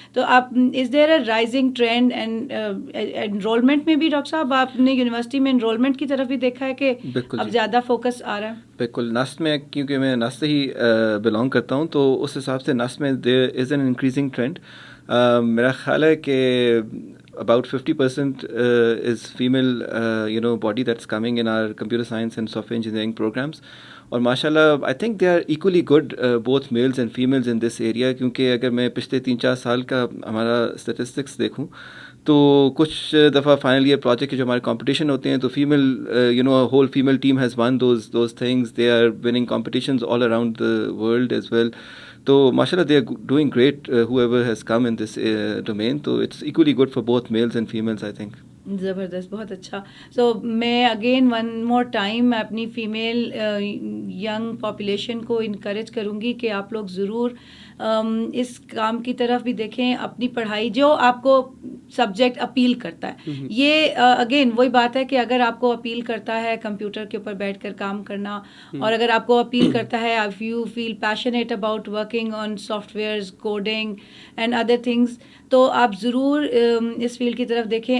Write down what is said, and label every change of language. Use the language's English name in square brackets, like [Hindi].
[Urdu] تو آپ [English] is there a rising trend and enrollment [Urdu] میں بھی, ڈاکٹر صاحب آپ نے یونیورسٹی میں انرولمنٹ کی طرف بھی دیکھا ہے کہ اب زیادہ فوکس آ رہا ہے؟ بالکل. نسٹ میں, کیونکہ میں نسٹ سے ہی بلانگ کرتا ہوں, تو اس حساب سے نسٹ میں [English] There is an increasing trend. [Urdu] میرا خیال ہے کہ [English] about 50% is female body that's coming in our computer science and software engineering programs. اور ماشاء اللہ I think they are equally good both males and females in this area. [Urdu] کیونکہ اگر میں پچھلے 3-4 سال کا ہمارا اسٹیٹسٹکس دیکھوں تو کچھ دفعہ فائنل ایئر پروجیکٹ کے جو ہمارے کمپٹیشن ہوتے ہیں تو [English] Female whole female team has won those things. They are winning competitions all around the world as well. تو ماشاء اللہ they are doing great whoever has come in this domain. تو it's equally good for both males and females I think. [Urdu] زبردست, بہت اچھا. سو میں again [English] one more time [Urdu] اپنی female young population کو encourage کروں گی کہ آپ لوگ ضرور اس کام کی طرف بھی دیکھیں. اپنی پڑھائی جو آپ کو سبجیکٹ اپیل کرتا ہے, یہ اگین وہی بات ہے کہ اگر آپ کو اپیل کرتا ہے کمپیوٹر کے اوپر بیٹھ کر کام کرنا, اور اگر آپ کو اپیل کرتا ہے [English] if you feel passionate about working on softwares, coding and other things, [Urdu] تو آپ ضرور اس فیلڈ کی طرف دیکھیں.